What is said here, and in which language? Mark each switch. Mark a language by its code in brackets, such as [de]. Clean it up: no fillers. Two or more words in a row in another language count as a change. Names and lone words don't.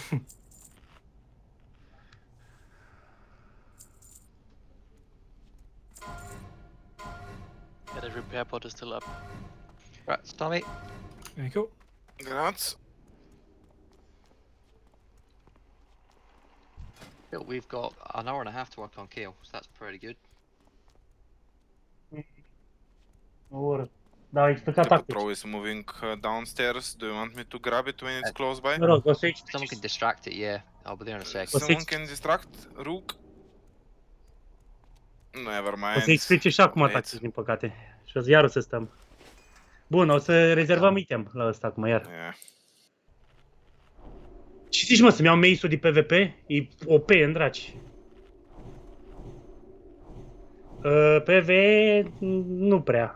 [en] Yeah, the repair pod is still up. Right, Tommy. There you go. Grats. We've got an hour and a half to work on Kael, so that's pretty good. [ro] O oră. Da, explicat [en] The tactic. pro is moving downstairs. Do you want me to grab it when it's close by? [ro] Mă rog, o să explici. [en] Someone can distract it, yeah. I'll be there in a sec. Someone can distract Rook? Never mind. [ro] O să explice și acum tactic, din păcate. Și iar o să stăm. Bun, o să rezervăm item la ăsta acum, iar. [en] Yeah. [ro] Ce zici, mă, să-mi iau mace-ul de PvP? E OP în draci. PvE nu prea.